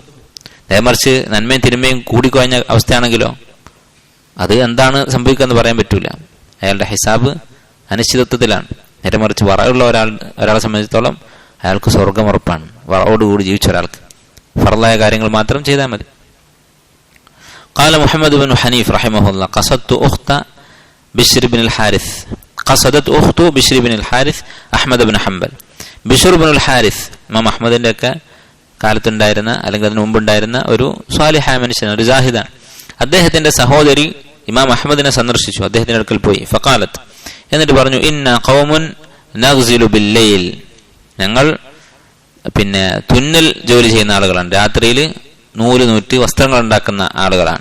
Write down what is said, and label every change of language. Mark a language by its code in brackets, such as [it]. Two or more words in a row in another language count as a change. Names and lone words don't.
[ml] നേമറിച്ച് നന്മയും തിന്മയും കൂടിക്കുറഞ്ഞ അവസ്ഥയാണെങ്കിലോ അത് എന്താണ് സംഭവിക്കുക പറയാൻ പറ്റൂല. അയാളുടെ ഹിസാബ് അനിശ്ചിതത്വത്തിലാണ്. നേരെമറിച്ച് വറയുള്ള ഒരാളെ സംബന്ധിച്ചിടത്തോളം അയാൾക്ക് സ്വർഗം ഉറപ്പാണ്. വറയോടുകൂടി ജീവിച്ച ഒരാൾക്ക് ഫർളായ കാര്യങ്ങൾ മാത്രം ചെയ്താൽ മതി. [ar] قال محمد بن حنيف رحمه الله قصدت أخت بشر بن الحارث قصدت أخت بشر بن الحارث أحمد بن حنبل. [ml] ബിഷർ ബിനുൽ ഹാരിസ് ഇമാം അഹ്മദിന്റെ ഒക്കെ കാലത്തുണ്ടായിരുന്ന അല്ലെങ്കിൽ അതിന് മുമ്പുണ്ടായിരുന്ന ഒരു സ്വാലിഹായ മനുഷ്യനാണ്, ഒരു ജാഹിദാണ്. അദ്ദേഹത്തിന്റെ സഹോദരി ഇമാം അഹ്മദിനെ സന്ദർശിച്ചു, അദ്ദേഹത്തിന്റെ അടുക്കൽ പോയി. ഫഖാലത്ത്, എന്നിട്ട് പറഞ്ഞു, [ar] إنا قوم نغزل بالليل, [ml] ഞങ്ങൾ പിന്നെ തുന്നൽ ജോലി ചെയ്യുന്ന ആളുകളാണ്, രാത്രിയിൽ നൂറ്റ് വസ്ത്രങ്ങൾ ഉണ്ടാക്കുന്ന ആളുകളാണ്.